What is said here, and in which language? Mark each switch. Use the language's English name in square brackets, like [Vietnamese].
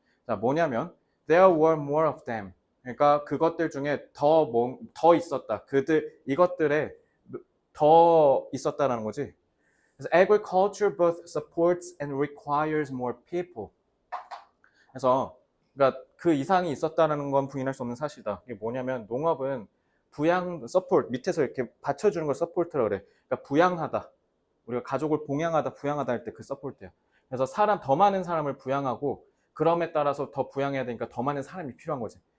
[Korean] 자, 뭐냐면 [English] there were more of them. [Korean] 그러니까 그것들 중에 더 있었다. 이것들에 더 있었다라는 거지. 그래서 [English] agriculture both supports and requires more people. [Korean] 그래서 그러니까 그 이상이 있었다는 건 부인할 수 없는 사실이다. 이게 뭐냐면 농업은 부양, support 밑에서 이렇게 받쳐주는 걸 support라고 그래. 그러니까 부양하다. 우리가 가족을 봉양하다, 부양하다 할 때 그 support예요. 그래서 더 많은 사람을 부양하고 그럼에 따라서 더 부양해야 되니까 더 많은 사람이 필요한 거지.